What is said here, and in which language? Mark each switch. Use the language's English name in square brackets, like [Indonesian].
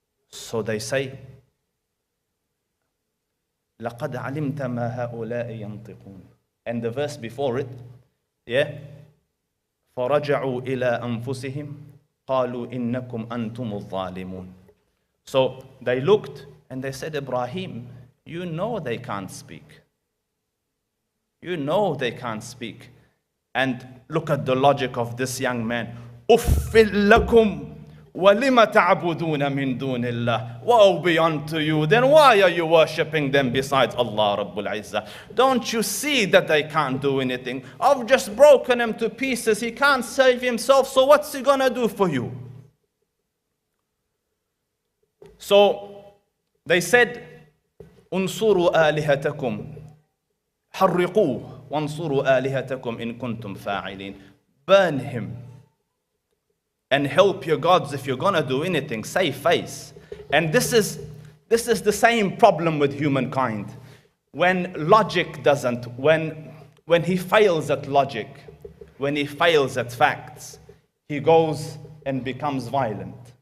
[English] So they say, [Arabic] لَقَدْ عَلِمْتَ مَا هَؤُلَاءِ يَنْطِقُونَ. [English] And the verse before it, yeah, [Arabic] فَرَجَعُوا إِلَىٰ أَنفُسِهِمْ قَالُوا إِنَّكُمْ أَنْتُمُ الظَّالِمُونَ. [English] So they looked and they said, Ibrahim, you know they can't speak. You know they can't speak. And look at the logic of this young man. [Arabic] أُفِّلْ لَكُمْ وَلِمَ تَعْبُدُونَ مِن دُونِ اللَّهِ. [English] Woe be unto you. Then why are you worshipping them besides Allah Rabbul Izzah? Don't you see that they can't do anything? I've just broken him to pieces. He can't save himself. So what's he gonna do for you? So they said, [Arabic] انصروا آلهتكم حرقوه وانصروا آلهتكم إن كنتم فاعلين. [English] Burn him and help your gods if you're gonna do anything. Save face. And this is the same problem with humankind. When logic doesn't, when he fails at logic, when he fails at facts, he goes and becomes violent.